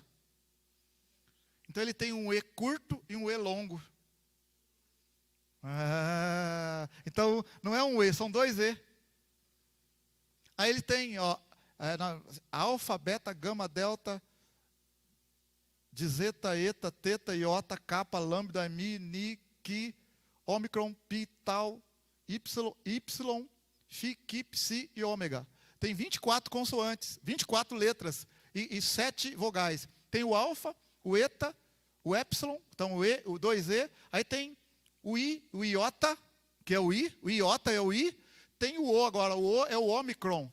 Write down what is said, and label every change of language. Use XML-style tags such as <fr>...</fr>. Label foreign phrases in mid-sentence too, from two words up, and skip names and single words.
<pt>Então ele tem um E curto e um E longo. Então não é um E, são 2 E. Aí ele tem, alfa, beta, gama, delta, de zeta, eta, teta, iota, kappa, lambda, mi, ni, ki, ômicron, pi, tal, y, fi, ki, psi e ômega. Tem 24 consoantes, 24 letras e 7 vogais. Tem o alfa, o eta, o épsilon, então o E, o 2E, aí tem o I, o iota, que é o iota é o I, tem o O agora, o O é o ômicron.</pt>